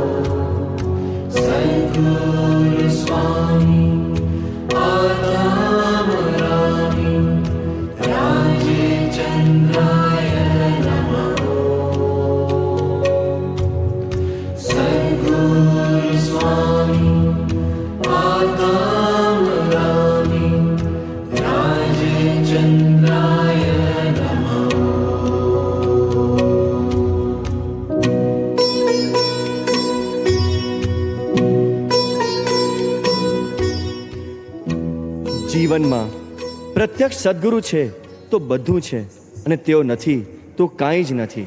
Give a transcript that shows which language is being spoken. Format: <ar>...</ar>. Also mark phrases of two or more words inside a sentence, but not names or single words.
<sa>सद्गुरु स्वामी आत्मारामी राजचन्द्राय नमः सद्गुरु स्वामी आत्मारामी राजचन्द्राय नमः</sa> <gu>જીવનમાં પ્રત્યક્ષ સદગુરુ છે તો બધું છે અને તેઓ નથી તો કાંઈ જ નથી.</gu>